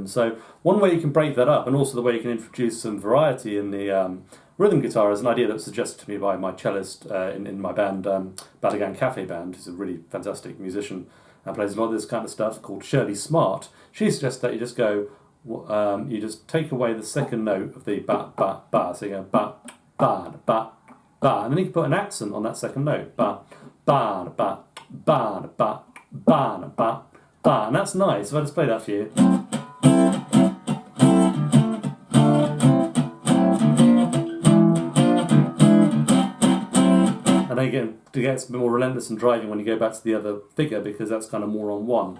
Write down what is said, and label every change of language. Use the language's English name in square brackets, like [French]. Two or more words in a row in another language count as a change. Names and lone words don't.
[English] So one way you can break that up, and also the way you can introduce some variety in the rhythm guitar, is an idea that was suggested to me by my cellist in my band, Balagan Cafe Band, who's a really fantastic musician and plays a lot of this kind of stuff, called Shirley Smart. She suggests that you just go, you just take away the second note of the ba ba ba, so you go ba ba ba ba, and then you can put an accent on that second note, ba ba ba ba ba ba ba ba, and that's nice. If I just play that for you. And then again, it gets a bit more relentless and driving when you go back to the other figure, because that's kind of more on 1.